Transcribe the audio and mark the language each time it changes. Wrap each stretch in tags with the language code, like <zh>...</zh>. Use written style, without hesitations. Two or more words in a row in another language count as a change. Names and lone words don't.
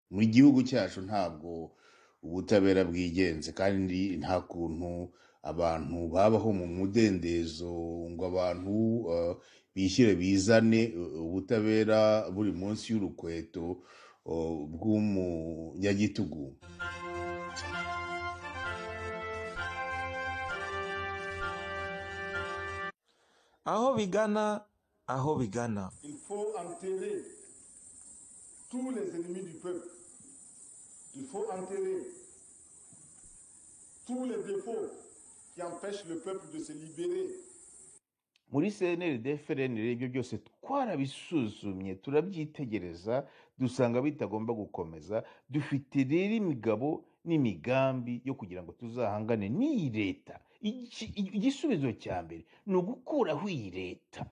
<rw>mu gihugu cyacu ntabwo ubutabera bwigenze kandi nta kuntu abantu babaho mu mudendezo ngo abantu bishyire bizane ubutabera buri munsi y'urukweto bw'umunyagitugu. aho bigana</rw> <fr>Il faut enterrer tous les ennemis du peuple. Il faut enterrer tous les défauts qui empêchent le peuple de se libérer.</fr> <rw>Muri CNRD FRN ibyo byose twarabisuzumye turabyitegereza dusanga bitagomba gukomeza. Dufite rero imigabo n'imigambi yo kugira ngo tuzahangane n'iyi leta. Igisubizo cya mbere ni ugukuraho iyi leta.</rw>